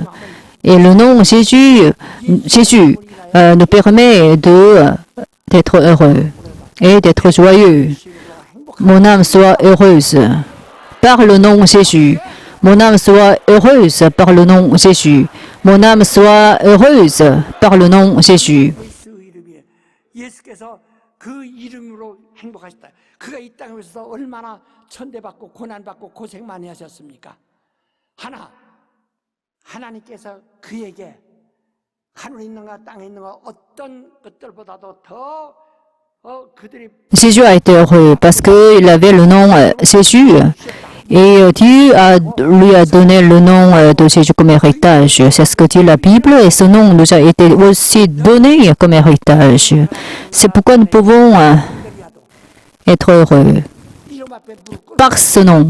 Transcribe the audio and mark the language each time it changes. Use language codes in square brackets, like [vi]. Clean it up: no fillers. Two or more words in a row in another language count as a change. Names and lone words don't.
[fr] Et le nom Jésus nous permet d'être heureux et d'être joyeux. Mon âme soit heureuse par le nom Jésus. Mon âme soit heureuse par le nom Jésus. Mon âme soit heureuse par le nom Jésus. [ko] 예수 이름이에요. 예수께서 그 이름으로 행복하셨다. 그가 이 땅에 오셔서 얼마나 천대받고 고난받고 고생 많이 하셨습니까? 하나님께서 그에게 하늘에 있는 것 땅에 있는 것 어떤 것들보다도 더 그들이 [fr] Jésus a été heureux parce qu'il avait le nom Jésus et Dieu lui a donné le nom de Jésus comme héritage. C'est ce que dit la Bible et ce nom nous a été aussi donné comme héritage. C'est pourquoi nous pouvons être heureux par ce nom.